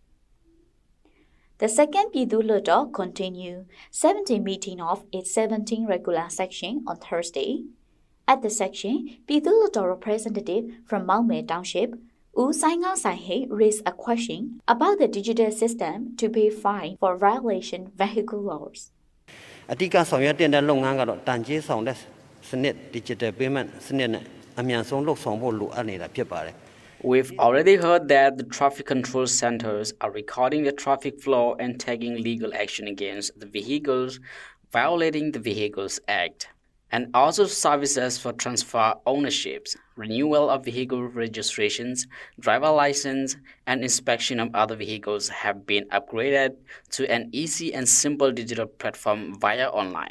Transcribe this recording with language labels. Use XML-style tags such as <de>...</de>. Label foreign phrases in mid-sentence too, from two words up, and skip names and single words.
<en>The second Pidu Ludo continued 17th meeting of its 17th regular section on Thursday. At the section, Pidu Ludo representative from Myanmar Township, U Sai-ngao Sai-hein, raised a question about the digital system to pay fine for violation vehicle laws.</en> <my>အဓိကဆောင်ရွက်တဲ့လုပ်ငန်းကတော့တန်ကြေးဆောင်တဲ့စနစ်</my> <en>digital payment</en> <my>စနစ်နဲ့အမြန်ဆုံးလှုပ်ဆောင်ဖို့လိုအပ်နေတာဖြစ်ပါတယ်</my> <en>We've already heard that the traffic control centers are recording the traffic flow and taking legal action against the vehicles violating the Vehicles Act, and also services for transfer ownerships, renewal of vehicle registrations, driver license, and inspection of other vehicles have been upgraded to an easy and simple digital platform via online.</en>